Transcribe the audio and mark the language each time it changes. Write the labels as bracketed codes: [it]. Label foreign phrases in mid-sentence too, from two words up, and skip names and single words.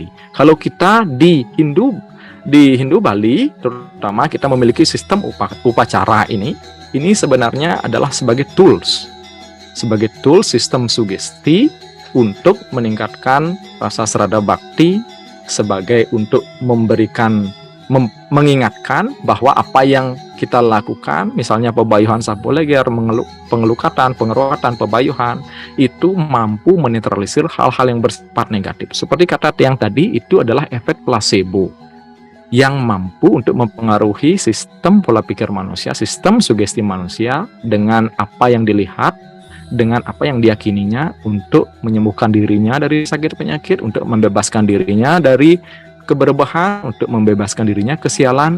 [id] Kalau kita di Hindu Bali terutama, kita memiliki sistem upacara ini sebenarnya adalah sebagai tools sistem sugesti untuk meningkatkan rasa serada bakti, sebagai untuk mengingatkan bahwa apa yang kita lakukan, misalnya pebayuhan sapu leger, pengelukatan, pengeruatan, pebayuhan, itu mampu menetralisir hal-hal yang bersifat negatif. Seperti kata Tiang tadi, itu adalah efek placebo yang mampu untuk mempengaruhi sistem pola pikir manusia, sistem sugesti manusia dengan apa yang dilihat, dengan apa yang diyakininya, untuk menyembuhkan dirinya dari sakit penyakit, untuk membebaskan dirinya dari keberbahan, untuk membebaskan dirinya kesialan.